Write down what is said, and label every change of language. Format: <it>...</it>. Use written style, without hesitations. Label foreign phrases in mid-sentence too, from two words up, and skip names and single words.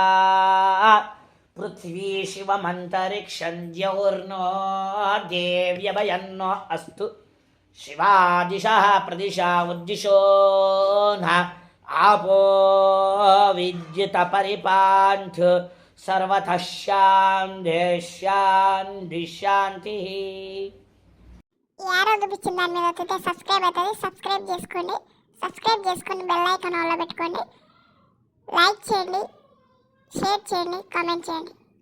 <sa>पृथ्वी शिवमन्तरिक्षं द्यौर्नो देव्यभयन्नो अस्तु शिवादिशः प्रदिशा उद्दिशो न आपो विद्युतपरिपान्थु सर्वतः शान्तिः</sa> <te>యారో చూపించిన దాని మీద వస్తే సబ్స్క్రైబ్ అవుతుంది. సబ్స్క్రైబ్ చేసుకొని</te> <en>bell icon</en> <te>ఆన్లో పెట్టుకోండి. లైక్ చేయండి, షేర్ చేయండి, కామెంట్ చేయండి.</te>